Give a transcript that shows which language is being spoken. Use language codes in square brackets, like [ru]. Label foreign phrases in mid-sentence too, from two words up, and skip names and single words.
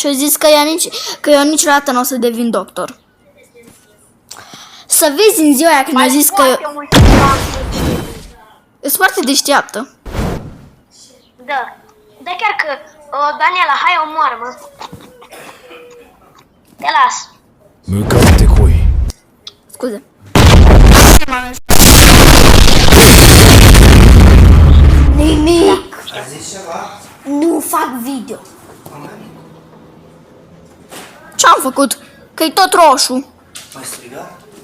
[ro] Și-a zis că eu niciodată nu o să devin doctor. Să vezi în ziua aia când a zis că e foarte deșteaptă. Da. Da, chiar că, Daniela, hai omoară-mă. Te las. [ja] 向かってこい [ro] Scuze. Nimic. Nu fac video. Ce-am făcut? Că-i tot roșu. Mai strigat?